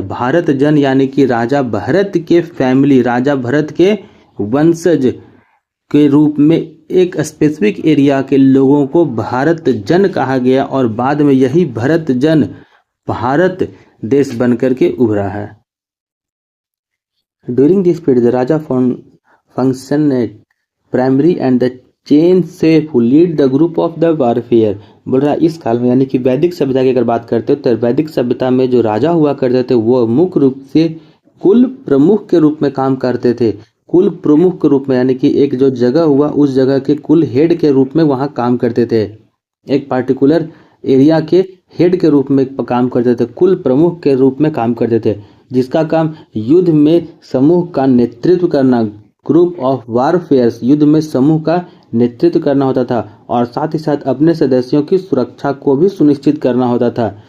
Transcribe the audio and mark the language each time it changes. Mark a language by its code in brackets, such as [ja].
[hi] भारत जन यानी कि राजा भरत के फैमिली, राजा भरत के वंशज के रूप में एक स्पेसिफिक एरिया के लोगों को भारत जन कहा गया और बाद में यही भरत जन भारत देश बनकर के उभरा है। [en] During this period, the Raja functioned primary and the chain chief who lead the group of the warfare। [hi] बोल रहा है इस काल में, यानी कि वैदिक सभ्यता की अगर बात करते हो तो वैदिक सभ्यता में जो राजा हुआ करते थे वो मुख्य रूप से कुल प्रमुख के रूप में काम करते थे। कुल प्रमुख के रूप में, यानी कि एक जो जगह हुआ उस जगह के कुल हेड के रूप में वहाँ काम करते थे। एक पार्टिकुलर एरिया के हेड के रूप में काम करते थे, कुल प्रमुख के रूप में काम करते थे, जिसका काम युद्ध में समूह का नेतृत्व करना, [en] group of warfares, [hi] युद्ध में समूह का नेतृत्व करना होता था और साथ ही साथ अपने सदस्यों की सुरक्षा को भी सुनिश्चित करना होता था।